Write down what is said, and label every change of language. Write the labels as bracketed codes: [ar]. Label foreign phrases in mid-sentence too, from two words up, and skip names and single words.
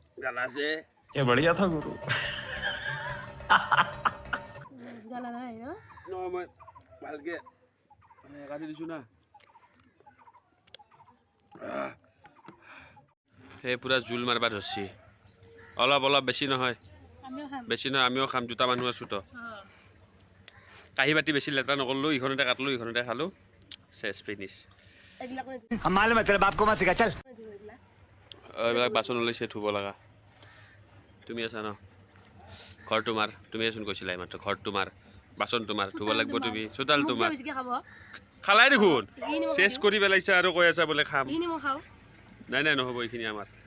[as] জ্বালা আছে [hi] ये बढ़िया था गुरु [as] জ্বালা নাই ন নহয় মই ভালকে কাটি দিছোঁ না সেই পুৰা জোল মাৰিব ধৰিছে অলপ অলপ বেছি নহয় বেছি নহয় আমিও খাম দুটা মানুহ আছোঁ তো কাঁহী বাতি বেছি লেতেৰা নকৰিলোঁ ইখনতে কাটিলোঁ ইখনতে খালোঁ চেচ ফিনিছ [hi] हम मालूम है तेरे बाप को मत सिखा चल [as] এইবিলাক বাচন ওলাইছে ধুব লগা তুমি আছা ন ঘৰ তোমাৰ তুমিয়েচোন কৈছিলা এইমাত্ৰ ঘৰ তোমাৰ বাচন তোমাৰ ধুব লাগিব তুমি চোতাল তোমাৰ খালাই দেখোন চেচ কৰি পেলাইছা আৰু কৈ আছা বোলে খাম নাই নাই নহ'ব এইখিনি আমাৰ